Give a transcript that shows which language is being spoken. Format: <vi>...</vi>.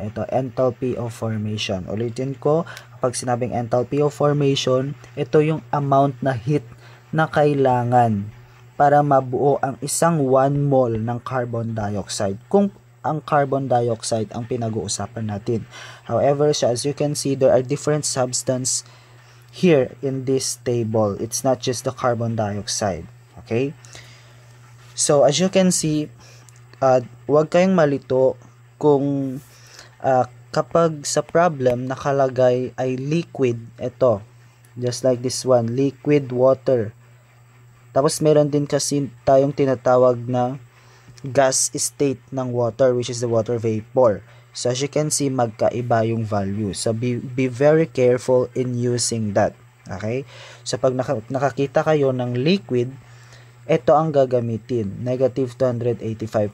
<tl>Ito, enthalpy of formation. Ulitin ko, kapag sinabing enthalpy of formation, ito yung amount na heat na kailangan para mabuo ang isang 1 mole ng carbon dioxide. Kung ang carbon dioxide ang pinag-uusapan natin.</tl> <en>However, so as you can see, there are different substance here in this table. It's not just the carbon dioxide. Okay? So, as you can see,</en> <tl>huwag kayong malito kung kapag sa problem nakalagay ay liquid, ito,</tl> <en>just like this one, liquid water.</en> <tl>Tapos meron din kasi tayong tinatawag na gas state ng water,</tl> <en>which is the water vapor. So as you can see,</en> <tl>magkaiba yung value.</tl> <en>So be very careful in using that. Okay?</en> <tl>So pag nakakita kayo ng liquid, ito ang gagamitin, negative 285.</tl>